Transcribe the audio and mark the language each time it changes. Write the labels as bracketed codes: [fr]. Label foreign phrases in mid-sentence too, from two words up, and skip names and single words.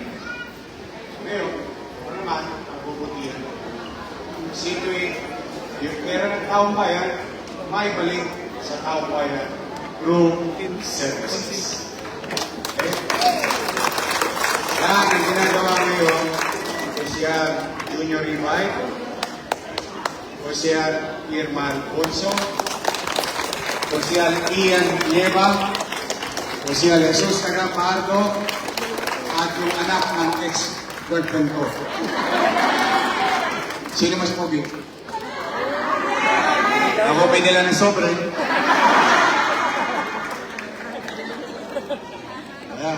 [tl] Ngayon, ano naman, ang bubutihan. Sino yung pera ng taong bayan, may balik sa taong bayan [en] through services. [tl] Okay? Yan ang ginagawa ngayon, Oficial Junior Revive, Oficial Irma Alfonso, Oficial Ian Lleva, Oficial Jesus Tagapardo, at yung anak ng ex-girlfriend ko. Sino mas pogi? Ako may nila ng sobre. Ayan.